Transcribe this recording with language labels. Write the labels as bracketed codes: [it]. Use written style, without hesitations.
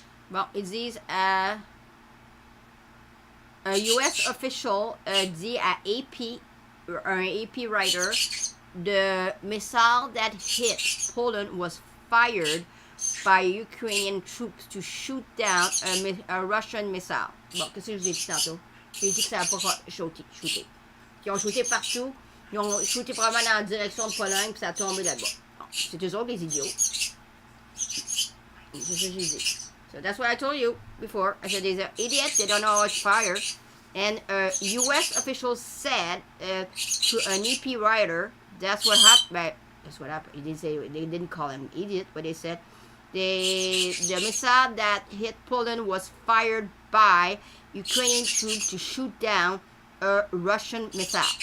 [fr] Bon, ils disent un US official dit à AP, un AP writer, [en] the missile that hit Poland was fired by Ukrainian troops to shoot down a Russian missile. [fr] Bon, qu'est-ce que je vous ai dit tantôt? J'ai dit que ça n'a pas shooté. Ils ont shooté partout. Ils ont shooté probablement dans la direction de Pologne, puis ça a tombé là-bas. Bon, c'est eux autres les idiots. C'est ça que j'ai dit. [en] So that's what I told you before. I said these are idiots, they don't know how to fire. And US officials said to an EP writer, that's what happened. That's what happened. They didn't call him an idiot, but they said the missile that hit Poland was fired by Ukrainian troops to shoot down a Russian missile.